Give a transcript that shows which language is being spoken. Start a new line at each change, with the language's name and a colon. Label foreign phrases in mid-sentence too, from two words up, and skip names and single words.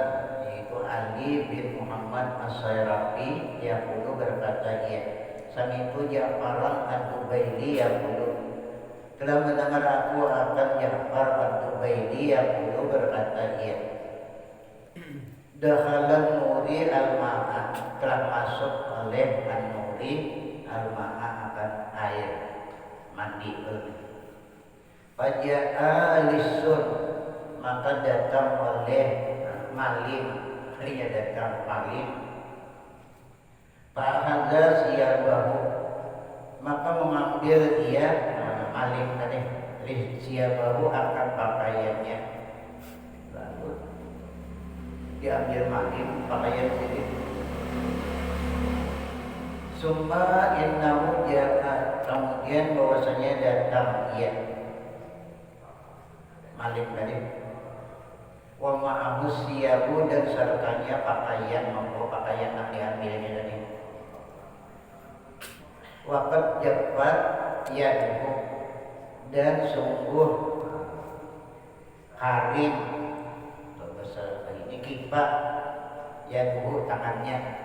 Indonesian: yaitu Ali bin Muhammad As-Sayrami yaqulu, berkata ia, sami itu Ja'far Ad-Dubaili yaqulu, telah mendengar aku akan Ja'far Ad-Dubaili yaqulu, berkata ia,
Arabic: دخل النوري الماء,
Indonesian: telah masuk oleh
Arabic: النوري الماء,
Indonesian: akan air mandi.
Arabic: فجاء لص,
Indonesian: maka datang oleh maling, artinya datang maling.
Arabic: فأخذ ثيابه,
Indonesian: maka mengambil dia maling tadi siyabahu akan pakaiannya. Lalu diambil maling pakaian sendiri.
Arabic: ثم إنه جاء,
Indonesian: kemudian bahwasanya datang ia maling tadi,
Arabic: ومعه ثياب,
Indonesian: dan sertanya pakaian, membawa pakaian yang diambilnya tadi.
Arabic: وقد جبت يده,
Indonesian: dan sungguh harim, atau bahasa ini kipak yaduhu, tangannya.